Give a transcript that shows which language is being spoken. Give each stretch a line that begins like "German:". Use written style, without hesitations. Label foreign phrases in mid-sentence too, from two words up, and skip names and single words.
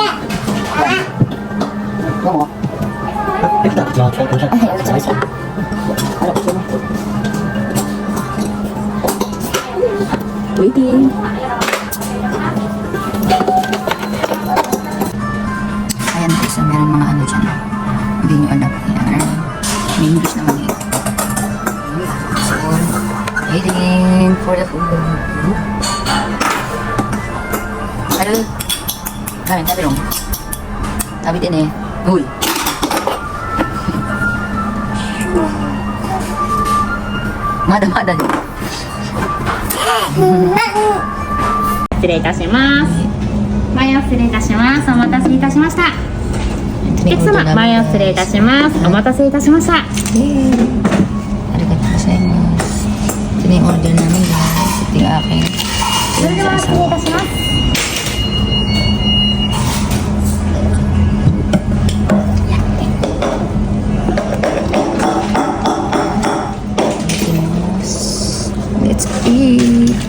Filipino: Ano mo? Ay, ulit sa ano ko siya?
English: Waiting.
Filipino: Ayan guys, meron mga ano dyan. Hindi nyo alam. Ayan. May English naman yun.
English: So, waiting for the food.
Filipino: Ano? Karin, tabi lang. Tabi din eh. Uy. Mada-mada din.
Japanese: 失礼いたします。前を失礼いたします。お待たせいたしました。お客様、前を失礼いたします。お待たせいたしました。ありがとうございます.
Filipino: Ito na yung order namin guys. Ito yung aking.
Japanese: それでは失礼いたします。
English: Let's eat.